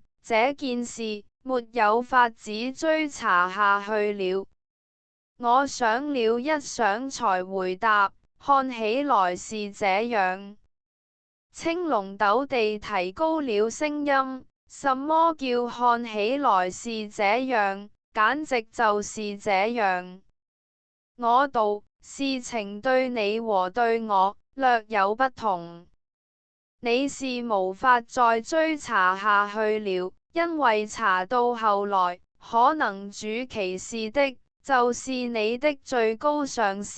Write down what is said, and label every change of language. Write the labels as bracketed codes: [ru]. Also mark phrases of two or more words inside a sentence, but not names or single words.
[zh] 這件事沒有法子追查下去了。我想了一想才回答，看起來是這樣。青龍陡地提高了聲音，什麼叫看起來是這樣？簡直就是這樣。我道，事情對你和對我略有不同。你是無法再追查下去了，因為查到後來，可能主其事的就是你的最高上司。